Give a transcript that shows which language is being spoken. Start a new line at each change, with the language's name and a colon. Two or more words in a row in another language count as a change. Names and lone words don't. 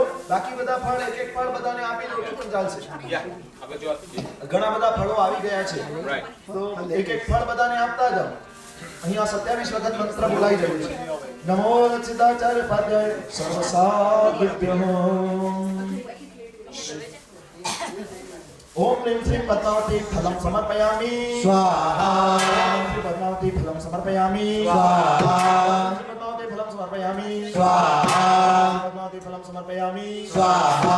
Gujarati: બાકી બધા ફળ એક એક ફળ બધાને આપી દો તો પણ ચાલશે. ઘણા બધા ફળો આવી ગયા છે તો એક એક ફળ બધાને આપતા જાઓ. અહીંયા 27 વખત મંત્ર બોલાઈ રહ્યો છે.
Sanskrit: નમો રક્ષિતાચાર્ય પાદ્યાય સર્વસાભ્યો. ओम ह्रीं श्रीं पद्मावती फलं समर्पयामि स्वाहा. श्री पद्मावती फलं समर्पयामि स्वाहा. पद्मावती फलं समर्पयामि स्वाहा. पद्मावती फलं समर्पयामि स्वाहा.